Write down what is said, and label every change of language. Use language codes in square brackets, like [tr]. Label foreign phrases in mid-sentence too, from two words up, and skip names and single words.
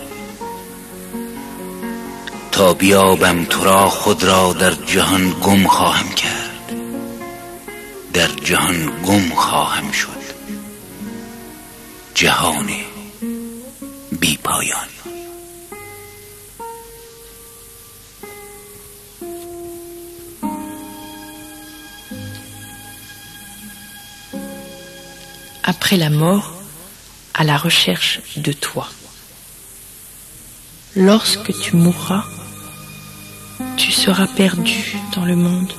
[fa] تا بیابم تو را خود را در جهان گم خواهم کرد، در جهان گم خواهم شد، جهان بی پایان. [fr] Après la mort, à la recherche de toi. Lorsque tu mourras, tu seras perdu dans le monde.